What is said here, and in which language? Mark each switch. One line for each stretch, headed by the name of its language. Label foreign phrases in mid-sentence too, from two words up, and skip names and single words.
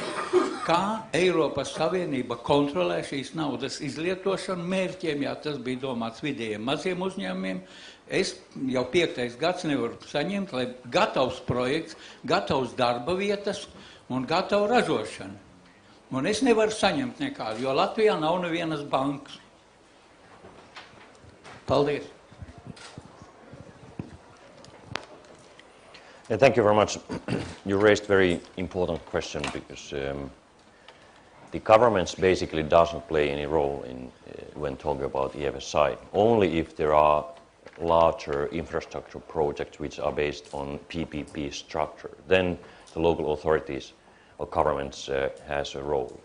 Latvian: Kā Eiropas Savienība kontrolē šīs naudas izlietošanu mērķiem, jā, tas bija domāts vidējiem maziem uzņēmumiem. Es jau 5. gads nevaru saņemt, lai gatavs projekts, gatavs darba vietas un gatavu ražošanu. Un es nevaru saņemt nekādu, jo Latvijā nav nevienas bankas. Paldies.
English: Thank you very much. You raised a very important question, because the governments basically doesn't play any role in when talking about EFSI. Only if there are larger infrastructure projects which are based on PPP structure, then the local authorities or governments has a role.